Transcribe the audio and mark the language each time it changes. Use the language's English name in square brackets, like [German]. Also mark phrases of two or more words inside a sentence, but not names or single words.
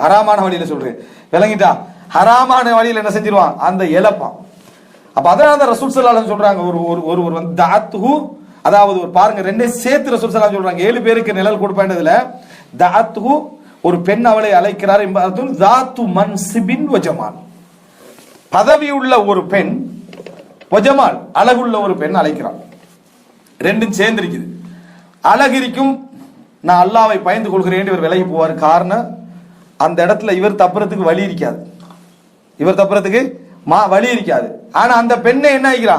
[Tamil] ஹராமான வழியில சொல்றேன், விளங்கிட்டா? ஹராமான வழியில என்ன செஞ்சிருவான்? அந்த இழப்பான். அப்ப அதனால ரசூல் [Arabic] صلى الله عليه وسلم [Tamil] சொல்றாங்க, ஒரு வந்து தஅத்துஹு, அதாவது ஒரு பாருங்க ரெண்டே சேர்த்து ரசூல் [Arabic] صلى الله عليه وسلم [Tamil] சொல்றாங்க 7 பேருக்கு நிழல் கொடுப்பேன்றதுல தஅத்துஹு, ஒரு பெண் அவளை அழைக்கிறார். [Arabic] இம்பாத்துன் ذات منصب وجمال, [Tamil] பதவி உள்ள ஒரு பெண், வஜமால் அழகுள்ள ஒரு பெண் அழைக்கிறான். ரெண்டும் சேர்ந்து இருக்குது. அழகு இருக்கும், நான் அல்லாஹ்வை பயந்து கொள்கிறேன் இவர் விலகி போவார். காரணம் அந்த இடத்துல இவர் தப்புறதுக்கு வழி இருக்காது. இவர் தப்புறதுக்கு வழி இருக்காது. ஆனா அந்த பெண்ணை என்ன ஆகிறான்?